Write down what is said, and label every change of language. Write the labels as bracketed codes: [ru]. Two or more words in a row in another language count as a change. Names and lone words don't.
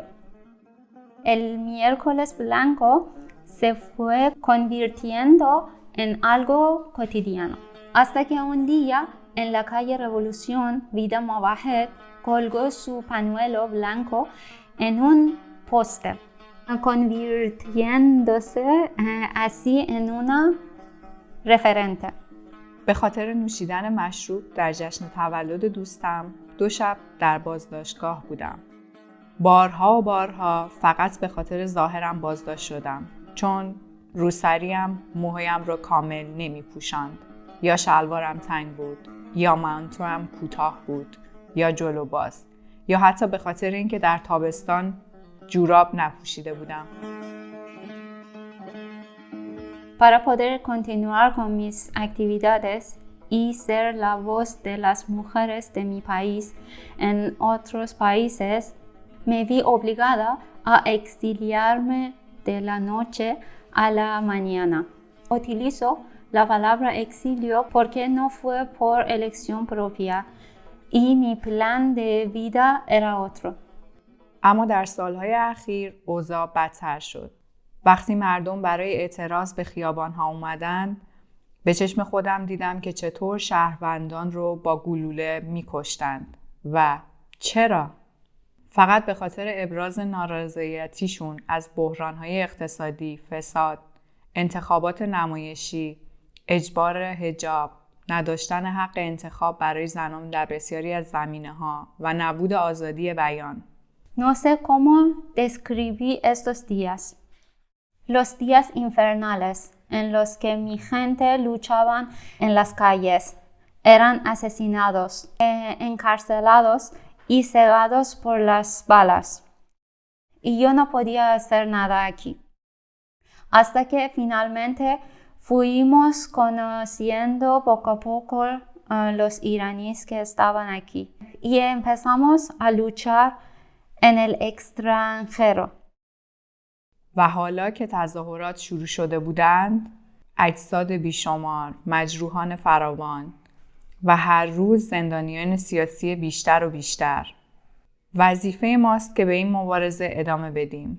[es] El miércoles blanco se fue convirtiendo en algo cotidiano, hasta que un día en la calle Revolución, Vida Mowahed colgó su pañuelo blanco en un poste, convirtiéndose así en una referente. [fa] به خاطر نوشیدن مشروب در جشن تولد دوستم 2 شب در بازداشتگاه بودم. بارها و بارها فقط به خاطر ظاهرم بازداشت شدم، چون روسریم موهایم را کامل نمی پوشاند، یا شلوارم تنگ بود، یا مانتوام کوتاه بود، یا جلو باز، یا حتی به خاطر اینکه در تابستان جوراب نپوشیده بودم. [es] Para poder continuar con mis actividades y ser la voz de las mujeres de mi país en otros países, me vi obligada a exiliarme de la noche a la mañana. Utilizo la palabra exilio porque no fue por elección propia y mi plan de vida era otro. [fa] اما در سالهای اخیر اوضاع بدتر شد. وقتی مردم برای اعتراض به خیابان‌ها اومدن، به چشم خودم دیدم که چطور شهروندان رو با گلوله می‌کشتند. و چرا؟ فقط به خاطر ابراز نارضایتیشون از بحران‌های اقتصادی، فساد، انتخابات نمایشی، اجبار حجاب، نداشتن حق انتخاب برای زنان در بسیاری از زمینه‌ها و نبود آزادی بیان. [es] No sé cómo describí estos días. Los días infernales en los que mi gente luchaban en las calles, eran asesinados, encarcelados y cegados por las balas. Y yo no podía hacer nada aquí. Hasta que finalmente fuimos conociendo poco a poco los iraníes que estaban aquí. Y empezamos a luchar en el extranjero. [fa] و حالا که تظاهرات شروع شده بودند، اجساد بیشمار، مجروحان فراوان و هر روز زندانیان سیاسی بیشتر و بیشتر. وظیفه ماست که به این مبارزه ادامه بدیم.